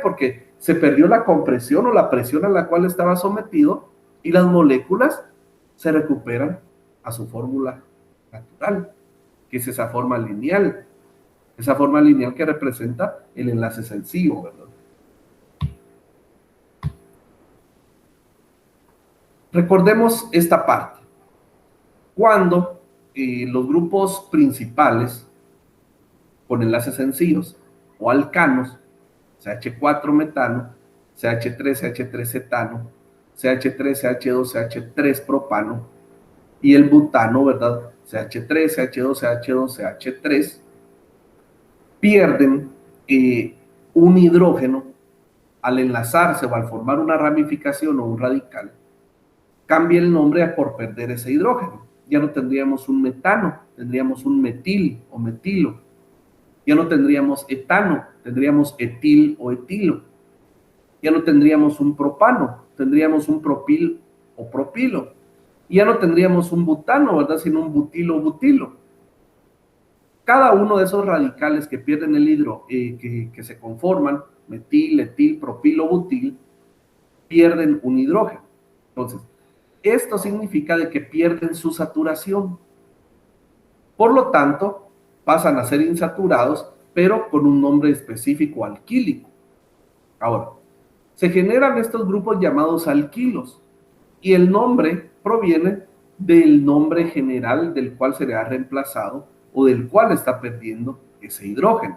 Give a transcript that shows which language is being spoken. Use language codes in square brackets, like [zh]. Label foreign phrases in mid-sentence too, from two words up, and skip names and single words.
[es] Porque se perdió la compresión o la presión a la cual estaba sometido y las moléculas se recuperan a su fórmula natural, que es esa forma lineal que representa el enlace sencillo, ¿verdad? Recordemos esta parte. Cuando los grupos principales con enlaces sencillos o alcanos, CH4 metano, CH3, CH3 cetano, CH3, CH2, CH3 propano, y el butano, ¿verdad? CH3, CH2, CH2, CH3, pierden un hidrógeno al enlazarse o al formar una ramificación o un radical, cambia el nombre por perder ese hidrógeno. Ya no tendríamos un metano, tendríamos un metil o metilo. Ya no tendríamos etano, tendríamos etil o etilo. Ya no tendríamos un propano, tendríamos un propil o propilo. Y ya no tendríamos un butano, ¿verdad? Sino un butilo o butilo. Cada uno de esos radicales que pierden el hidro, que se conforman, metil, etil, propilo, butil, pierden un hidrógeno. Entonces, esto significa de que pierden su saturación. Por lo tanto, pasan a ser insaturados, pero con un nombre específico alquílico. Ahora, se generan estos grupos llamados alquilos, y el nombre proviene del nombre general del cual se le ha reemplazado o del cual está perdiendo ese hidrógeno.